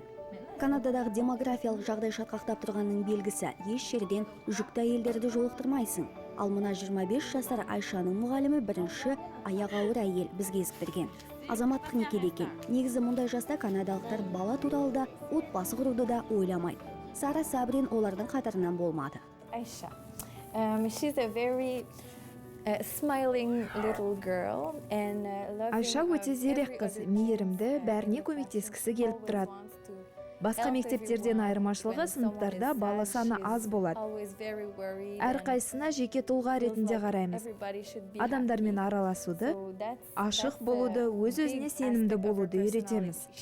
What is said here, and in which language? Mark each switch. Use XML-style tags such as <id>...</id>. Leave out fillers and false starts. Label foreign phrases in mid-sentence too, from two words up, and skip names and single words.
<kk>Канададағы демографиялық жағдай шатқақтап тұрғанның белгісі, еш жерден жүкті әйелдерді жолықтырмайсың. Ал мына 25 жасар Айшаның мұғалімі бірінші аяқ ауыр әйел бізге ескерткен. Азаматтық некеде екен. Негізі мұндай жаста канадалықтар бала туралы да, отбасы құруды да ойламайды. Сара Сабрин олардың қатарынан болмады.</kk> <en>Aisha. She's a very smiling little girl and</en> <kk>Айша өте зерек қыз, мейірімді, бәріне көмектескісі келіп тұрады. Басқа мектептерден айырмашылығы сыныптарда бала саны аз болады. Әрқайсысына жеке тұлға ретінде қараймыз. Адамдармен араласуды, ашық болуды, өз-өзіне сенімді болуды үйретеміз.</kk>